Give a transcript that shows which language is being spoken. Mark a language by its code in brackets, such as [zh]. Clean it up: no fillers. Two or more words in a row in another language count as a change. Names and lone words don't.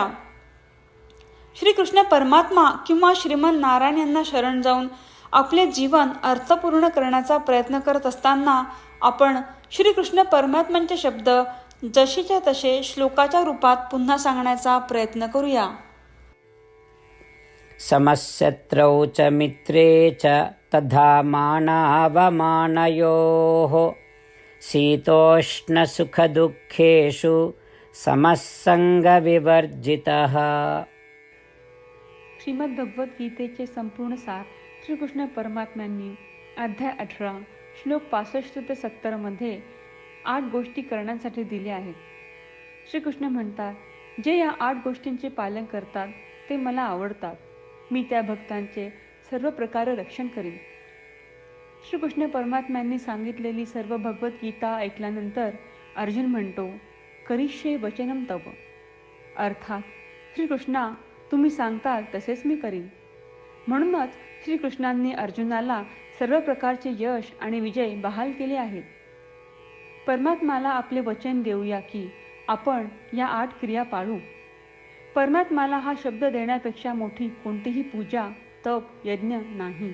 [mr] श्रीकृष्ण परमात्मा किंवा श्रीमन नारायण यांना शरण जाऊन आपले जीवन अर्थपूर्ण करण्याचा प्रयत्न करत असताना आपण श्रीकृष्ण परमात्म्यांचे शब्द जशीच्या तसे श्लोकाच्या रूपात पुन्हा सांगण्याचा प्रयत्न करूया. [sa] समशत्रौ च मित्रे च तथा मानावमानयोः शीतोष्ण सुखदुःखेषु समसंगविवर्जितः. [mr] श्रीमद भगवद्गीतेचे संपूर्ण सार श्रीकृष्ण परमात्म्यांनी अध्याय 18 श्लोक 65 ते 70 मध्ये 8 गोष्टी करण्यासाठी दिल्या आहेत. श्रीकृष्ण म्हणतात, जे या 8 गोष्टींचे पालन करतात ते मला आवडतात. मी त्या भक्तांचे सर्व प्रकारे रक्षण करीन. श्रीकृष्ण परमात्म्यांनी सांगितलेली सर्व भगवद्गीता ऐकल्यानंतर अर्जुन म्हणतो, [sa] करिष्ये वचनम तव. [mr] अर्थात श्रीकृष्णा तुम्ही सांगताल तसेच मी करीन. म्हणूनच श्रीकृष्णांनी अर्जुनाला सर्व प्रकारचे यश आणि विजय बहाल केले आहेत. परमात्म्याला आपले वचन देऊया की आपण या 8 क्रिया पाळू. परमात्म्याला हा शब्द देण्यापेक्षा मोठी कोणतीही पूजा, तप, यज्ञ नाही.